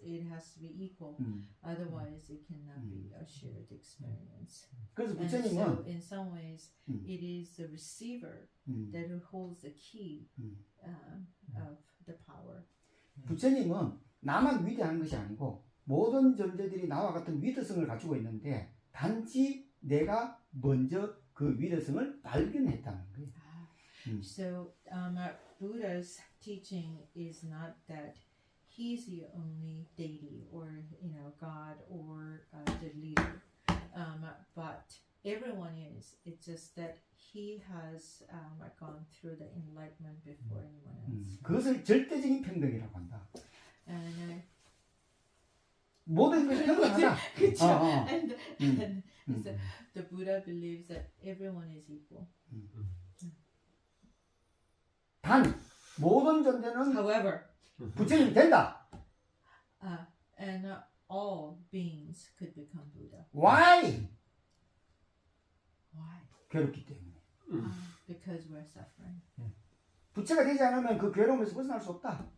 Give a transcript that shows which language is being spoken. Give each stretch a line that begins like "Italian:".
English: It has to be equal. Otherwise, it cannot be a shared experience.
Korean: 그래서
English: And so,
Korean: 부처님은
English: in some ways, it is the receiver that holds the key of the power.
Korean: 부처님은 나만 위대한 것이 아니고 모든 존재들이 나와 같은 위대성을 가지고 있는데 단지 내가 먼저 그 위대성을 발견했다는 거예요.
English: So Buddha's teaching is not that he's the only deity or God or the leader, but everyone is. It's just that he has gone through the enlightenment before anyone else.
Korean: 그것을 절대적인 평등이라고 한다.
English: And
Korean: 모든 것이 평등하다.
English: and so the Buddha believes that everyone is equal.
Korean: 단 모든 존재는
English: However,
Korean: 부처님이 된다.
English: and all beings could become Buddha. Why? Why?
Korean: 괴롭기 때문에.
English: Because we're suffering.
Korean: 부처가 되지 않으면 그 괴로움에서 벗어날 수 없다.